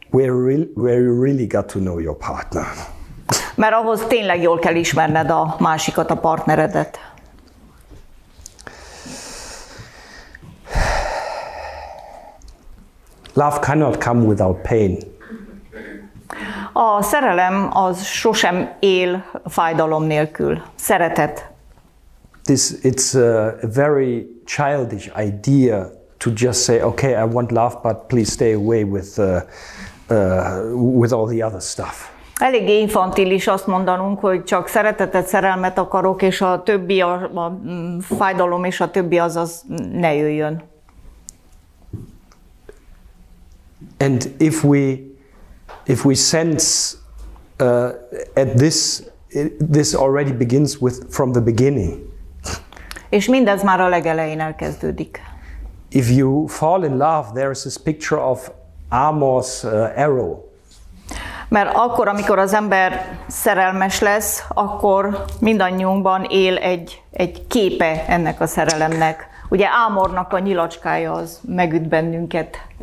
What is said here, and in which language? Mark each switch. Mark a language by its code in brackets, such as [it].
[en] Where you really got to know your partner. [hu] Mert ahhoz tényleg jól kell ismerned a másikat, a partneredet. [en] Love cannot come without pain. [hu] A szerelem az sosem él fájdalom nélkül. Szeretet. [en] It's a very childish idea to just say, okay, I want love, but please stay away with all the other stuff. [hu] Eléggé infantilis azt mondanunk, hogy csak szeretetet, szerelmet akarok, és a többi, a fájdalom és a többi az ne jöjjön. [en] And if we sense at this already begins from the beginning. [hu] És mindez már a legelején elkezdődik. [en] If you fall in love, there is this picture of Amor's arrow. [hu] Mert akkor, amikor az ember szerelmes lesz, akkor mindannyiunkban él egy képe ennek a szerelemnek. Ugye Ámornak a nyilacskája az megüt bennünket.